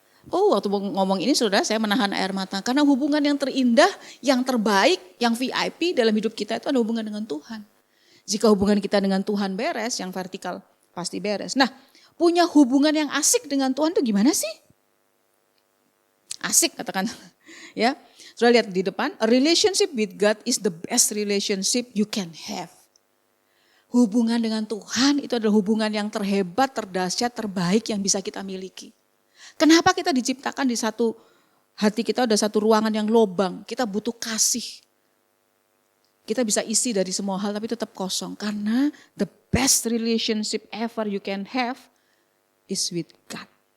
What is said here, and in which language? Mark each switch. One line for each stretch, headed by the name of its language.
Indonesian: Oh waktu ngomong ini saudara saya menahan air mata. Karena hubungan yang terindah, yang terbaik, yang VIP dalam hidup kita itu ada hubungan dengan Tuhan. Jika hubungan kita dengan Tuhan beres, yang vertikal pasti beres. Nah punya hubungan yang asik dengan Tuhan itu gimana sih? Asik katakan. Ya, sudah lihat di depan,
English: a relationship with God is the best relationship you can have.
Indonesian: Hubungan dengan Tuhan itu adalah hubungan yang terhebat, terdahsyat, terbaik yang bisa kita miliki. Kenapa kita diciptakan di satu hati kita ada satu ruangan yang lobang, kita butuh kasih. Kita bisa isi dari semua hal tapi tetap kosong. Karena
English: the best relationship ever you can have is with God.